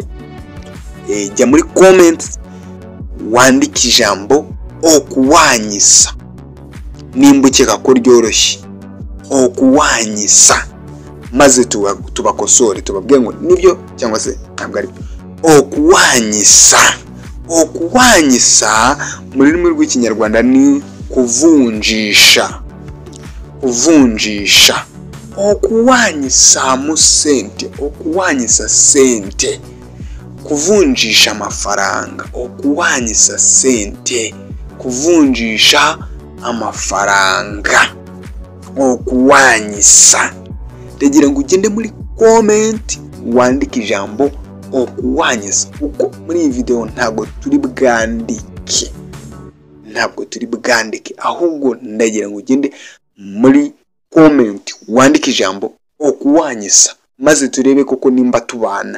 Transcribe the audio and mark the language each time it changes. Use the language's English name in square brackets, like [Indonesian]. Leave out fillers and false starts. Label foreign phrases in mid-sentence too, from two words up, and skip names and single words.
[Kinyarwanda] Jya muri comment wandike ijambo okuwanyisa, nimba ukeka ko ryoroshye, okuwanyisa, maze tubakosore tubabwiye ngo nibyo cyangwa se ntabwo ari byo. Okuwanyisa, okuwanyisa mu rurimi rw'ikinyarwanda ni kuvunjisha, kuvunjisha. [Ganda] Okuwanyisa mu sente, okuwanyisa sente, [Kinyarwanda] kuvunjisha amafaranga, [Ganda] okuwanyisa sente, [Kinyarwanda] kuvunjisha amafaranga, okuwanyisa. Ndagira ngo ugende muri comment wandike ijambo okuwanyisa, kuko muri iyi video ntabwo turi bwandike, ahubwo ndagira ngo ugende muri comment wandike ijambo okuwanyisa, maze turebe koko nimba tubana.